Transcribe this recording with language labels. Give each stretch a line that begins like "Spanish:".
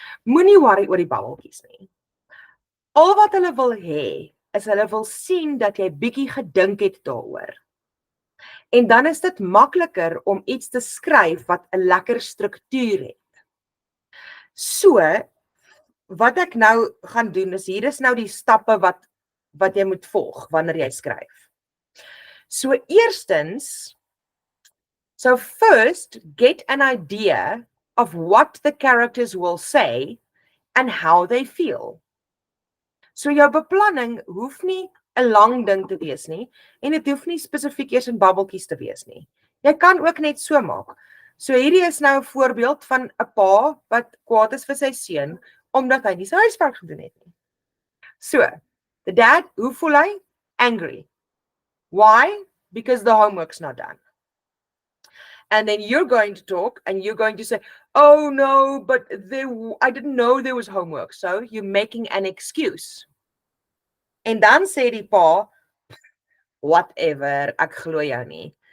Afrikaans: Moenie worry oor die babbeltjies nie. Al wat hulle wil hê, is hulle wil sien dat jy bietjie gedink het daaroor. En dan is dit makliker om iets te skryf wat 'n lekker struktuur het. So, wat ek nou gaan doen is, hier is nou die stappe wat jy moet volg wanneer jy skryf. So eerstens,
English: so first get an idea of what the characters will say and how they feel.
Afrikaans: So jou beplanning hoef nie 'n lang ding te wees nie en dit hoef nie spesifiek eers in babbeltjies te wees nie. Jy kan ook net so maak. So hierdie is nou 'n voorbeeld van 'n pa wat kwaad is vir sy seun omdat hy nie sy huiswerk gedoen het nie.
English: So, the dad,
Afrikaans: hoe voel hy?
English: Angry. Why? Because the homework's not done. And then you're going to talk and you're going to say, oh no, but I didn't know there was homework. So you're making an excuse.
Afrikaans: En dan sê die pa, whatever, ek glo jou nie.